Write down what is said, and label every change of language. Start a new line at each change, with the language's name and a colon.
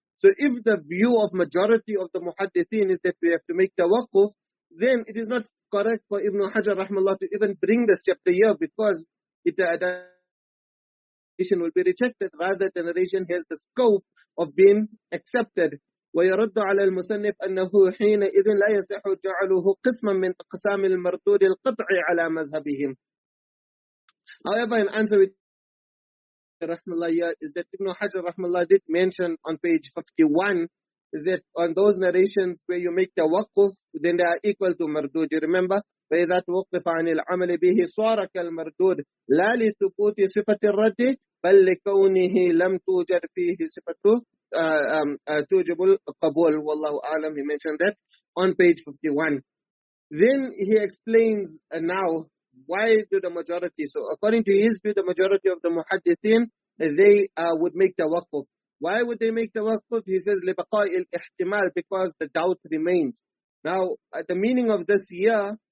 English: So if the view of majority of the muhaddithin is that we have to make tawaqquf, then it is not correct for Ibn Hajar rahimahullah to even bring this chapter here, because the narration will be rejected. Rather, the narration has the scope of being accepted.
Arabic: ويرد على المصنف أنه حينئذ لا يصح جعله قسما من أقسام المردود القطع على مذهبهم.
English: However, in answer with rahimahullah is that Ibn Hajar rahimahullah did mention on page 51 that on those narrations where you make tawaqquf, then they are equal to mardud. You remember?
Arabic: فإذا توقف عن العمل به صار كالمردود لا لثبوت صفة الرد بل لكونه لم توجد فيه صفته توجب القبول. والله أعلم.
English: He mentioned that on page 51. Then he explains now why do the majority. So according to his view, the majority of the muhaddithin, they would make tawaqquf. Why would they make tawaqquf? He says
Arabic: لبقاء الاحتمال,
English: because the doubt remains. Now, the meaning of this here,